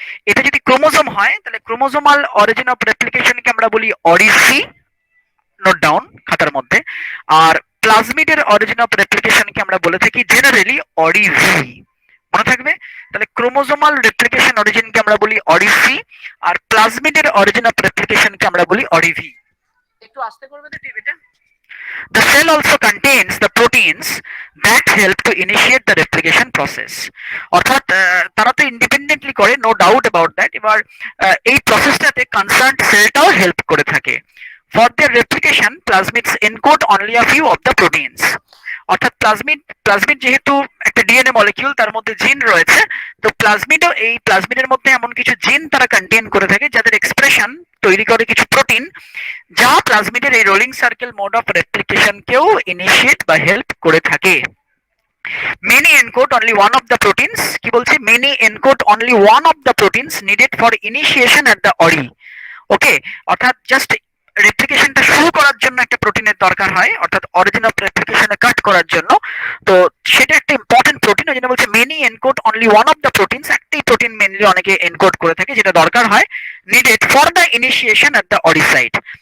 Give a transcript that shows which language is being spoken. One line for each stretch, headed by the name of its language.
Bangla: এটা যদি ক্রোমোজোম হয় তাহলে ক্রোমোজোমাল অরিজিন অফ রেপ্লিকেশনকে আমরা বলি অরিসি, নোট ডাউন খাতার মধ্যে। আর প্লাজমিডের অরিজিন অফ রেপ্লিকেশনকে আমরা বলে থাকি জেনারেলি অরিভি। মনে থাকবে? তাহলে ক্রোমোজোমাল রেপ্লিকেশন অরিজিনকে আমরা বলি অরিসি, আর প্লাজমিডের অরিজিন অফ রেপ্লিকেশনকে আমরা বলি অরিভি। একটু আস্তে করবে তো টিভিটা?
English: The cell also contains the proteins that help to initiate the replication process.
Bangla: অর্থাৎ তারা তো ইন্ডিপেন্ডেন্টলি করে,
English: No doubt about that.
Bangla: এবার এই প্রসেসটাতে কনসার্ন সেলটাও হেল্প করে থাকে।
English: For their replication, plasmids encode only a few of the proteins.
Bangla: অর্থাৎ plasmid যেহেতু একটা ডিএনএ মলিকিউল, তার মধ্যে জিন রয়েছে, তো প্লাজমিডও এই প্লাজমিডের মধ্যে এমন কিছু জিন তারা কন্টেইন করে থাকে যাদের এক্সপ্রেশন তৈরি করে কিছু প্রোটিন, যা প্লাজমিডের এই rolling circle mode of রেপ্লিকেশনকেও initiate বা হেল্প করে থাকে।
English: Many encode only one of the proteins,
Bangla: কি বলছি?
English: Many encode only one of the proteins needed for initiation at the ori. Okay?
Bangla: অর্থাৎ জাস্ট রেপ্লিকেশনটা শুরু করার জন্য একটা প্রোটিনের দরকার হয়, অর্থাৎ অরিজিন অফ রেপ্লিকেশনে কাট করার জন্য। তো সেটা একটা ইম্পর্টেন্ট প্রোটিন, ওই জন্য বলছে
English: Many encode only one of the proteins.
Bangla: একটাই প্রোটিন মেনলি অনেকে এনকোড করে থাকে যেটা দরকার হয়
English: Needed for the initiation at the ori site.